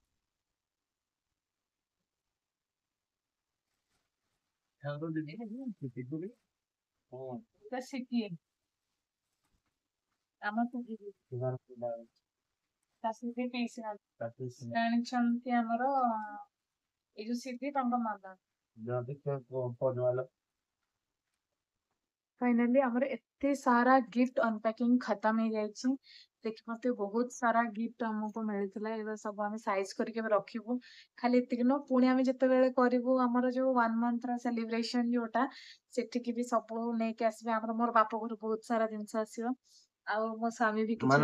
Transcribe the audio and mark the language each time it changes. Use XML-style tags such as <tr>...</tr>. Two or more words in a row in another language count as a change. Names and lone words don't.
<or>ସିଟିଏ ଆମ ଜାଣିଛନ୍ତି ଆମର ଏଇ ଯୋଉ ସିଦ୍ଧି ତାଙ୍କ ମାମା। फाइनाली ଆମର ଏତେ ସାରା</or> <en>gift unpacking</en> <or>खत्म ହେଇଯାଇଛି। ଦେଖି ମତେ ବହୁତ ସାରା गिफ्ट ଆମକୁ ମିଳିଥିଲା। ଏବେ ସବୁ ଆମେ ସାଇଜ କରିକି ଏବେ ରଖିବୁ। ଖାଲି ଏତିକି ନୁହଁ ପୁଣି ଆମେ ଯେତେବେଳେ କରିବୁ ଆମର ଯୋଉ 1 month ର ସେଲିବ୍ରେସନ ଯୋଉଟା ସେଠିକି ବି ସବୁ ନେଇକି ଆସିବେ। ଆମର ମୋର ବାପ ଘରୁ ବହୁତ ସାରା ଜିନିଷ ଆସିବ। ଆଉ ମୋ ସ୍ୱାମୀ ବି କିଛି</or>